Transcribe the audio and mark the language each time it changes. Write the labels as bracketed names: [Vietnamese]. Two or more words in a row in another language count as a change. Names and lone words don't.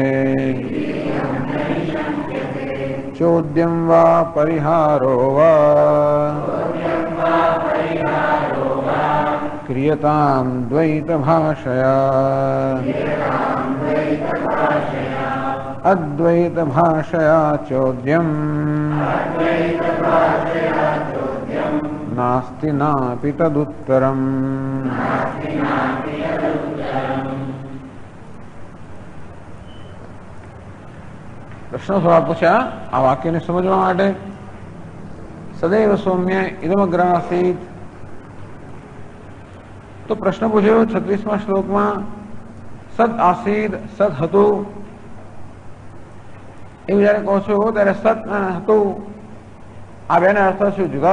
[Sanskrit] चोद्यं वा परिहारो वा क्रियतां द्वैतभाषया। अद्वैतभाषया चोद्यं नास्ति नापि तदुत्तरम्। [Gujarati] પ્રશ્ન સવાલ પૂછ્યા આ વાક્યને સમજવા માટે। [Sanskrit] સદૈવ સૌમ્ય ઇદમગ્રાસીત, [Gujarati] તો પ્રશ્ન પૂછ્યો 36મા શ્લોકમાં [Sanskrit] સદ આસીદ [Gujarati] સદ હતું એવું જયારે કહો છો ત્યારે સત અને હતું આ બેને અર્થ શું જુદા?